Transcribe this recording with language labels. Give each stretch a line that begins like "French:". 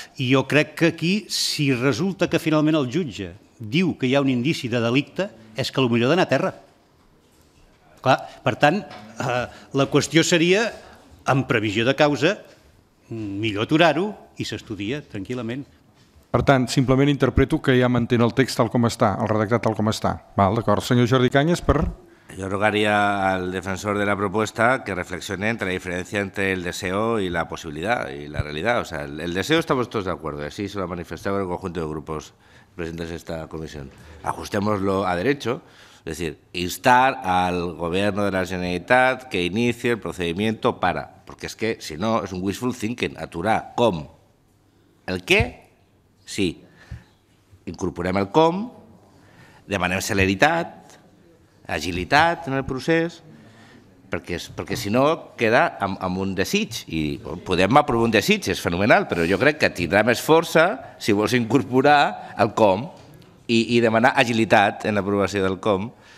Catalan: I jo crec que aquí, si resulta que finalment el jutge diu que hi ha un indici de delicte, és que potser ha d'anar a terra. Clar, per tant, la qüestió seria, en previsió de causa, millor aturar-ho i s'estudia tranquil·lament. Per tant, simplement interpreto que ja mantén el text tal com està, el redactat tal com està. D'acord. Senyor Jordi Cañas, per...
Spanish: Yo rogaría al defensor de la propuesta que reflexione entre la diferencia entre el deseo y la posibilidad y la realidad. O sea, el deseo estamos todos de acuerdo, y así se lo ha manifestado el conjunto de grupos presentes en esta comisión. Ajustémoslo a derecho, es decir, instar al Gobierno de la Generalitat que inicie el procedimiento para, porque es que si no es un wishful thinking,
Catalan: aturar com. El què? Sí. Incorporem el com, demanem celeritat, agilitat en el procés, perquè si no queda amb un desig, i podem aprovar un desig, és fenomenal, però jo crec que tindrà més força si vols incorporar el com i demanar agilitat en l'aprovació del com.